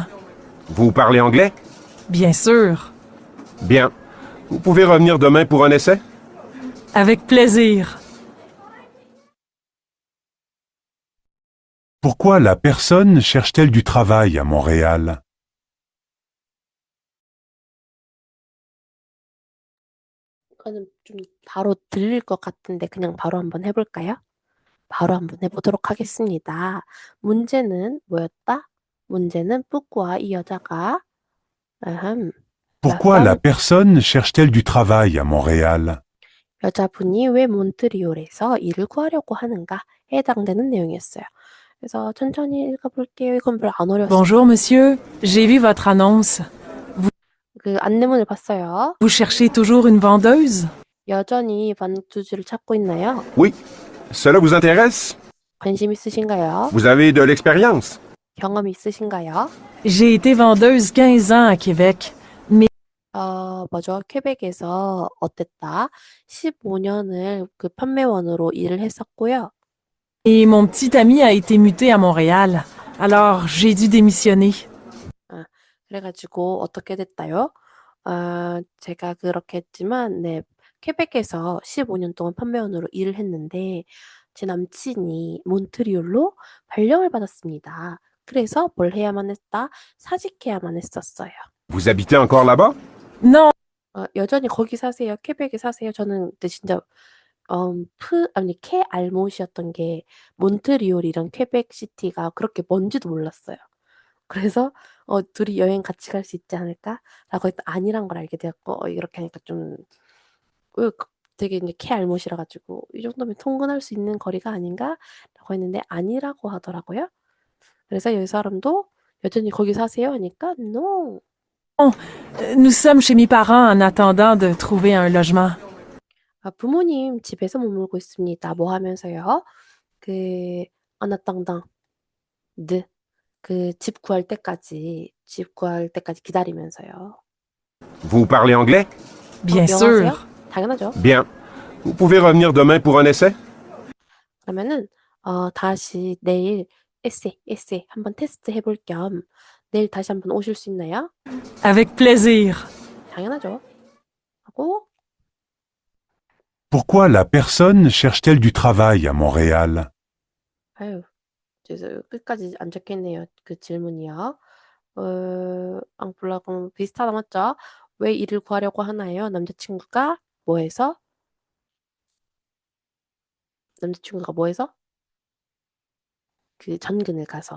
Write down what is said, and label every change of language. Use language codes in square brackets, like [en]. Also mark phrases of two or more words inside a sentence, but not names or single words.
[fr] Vous parlez anglais? Bien sûr. Bien. Vous pouvez revenir demain pour un essai? Avec plaisir. Pourquoi la personne cherche-t-elle du travail à Montréal? [ko] 이거는 좀 바로 들릴 것 같은데 그냥 바로 한번 해볼까요? 바로 한번 해보도록 하겠습니다. 문제는 뭐였다? 문제는 뿌꾸와 이 여자가 [fr] Pourquoi la personne cherche-t-elle du travail à Montréal? [ko] 여자분이 왜 몬트리올에서 일을 구하려고 하는가 해당되는 내용이었어요. 그래서 천천히 읽어볼게요. 이건 별로 안 어려웠어요. [fr] Bonjour monsieur, j'ai vu votre annonce. [ko] 그 안내문을 봤어요. [fr] Vous cherchez toujours une vendeuse? [ko] 여전히 반투주를 찾고 있나요? [fr] Oui. Cela vous intéresse? [ko] 관심 있으신가요? [fr] Vous avez de l'expérience? [ko] 경험 있으신가요? [fr] J'ai été vendeuse 15 ans à Québec, mais [ko] 뭐죠? 퀘벡에서 어땠다? 15년을 그 판매원으로 일을 했었고요. [fr] et mon petit ami a été muté à Montréal. Alors, j'ai dû démissionner. [ko] 그래가지고 어떻게 됐다요? 제가 그렇게 했지만 네, 퀘벡에서 15년 동안 판매원으로 일을 했는데 제 남친이 몬트리올로 발령을 받았습니다. 그래서 뭘 해야만 했다? 사직해야만 했었어요. [fr] Vous habitez encore là-bas? Non, [ko] 여전히 거기 사세요? 퀘벡에 사세요? 저는 그때 진짜 캐 알못이었던 게 몬트리올이랑 퀘벡 시티가 그렇게 먼지도 몰랐어요. 그래서 둘이 여행 같이 갈 수 있지 않을까라고 해서 아니란 걸 알게 되었고 이렇게 하니까 좀 되게 이제 캐 알못이라 가지고 이 정도면 통근할 수 있는 거리가 아닌가라고 했는데 아니라고 하더라고요. 그래서 이 사람도 여전히 거기 사세요 하니까 no. [fr] nous sommes chez mes parents en attendant de trouver un logement. [ko] 부모님 집에서 머물고 있습니다. 뭐 하면서요? 그 [fr] en attendant [ko] 그 집 구할 때까지 기다리면서요. [fr] Vous parlez anglais? Bien [ko] 영어하세요? [fr] sûr. [ko] 당연하죠. Bien. [fr] Vous pouvez revenir demain pour un essai? [ko] 그러면은 다시 내일 에세 한번 테스트 해볼 겸 내일 다시 한번 오실 수 있나요? [fr] Avec plaisir. [ko] 당연하죠. 하고 [fr] Pourquoi la personne cherche-t-elle du travail à Montréal? [ko] 아유, 그래서 끝까지 안 적혀있네요. 그 질문이요. 앙플라공 비슷하다 맞죠? 왜 일을 구하려고 하나요? 남자친구가 뭐해서? 그 전근을 가서.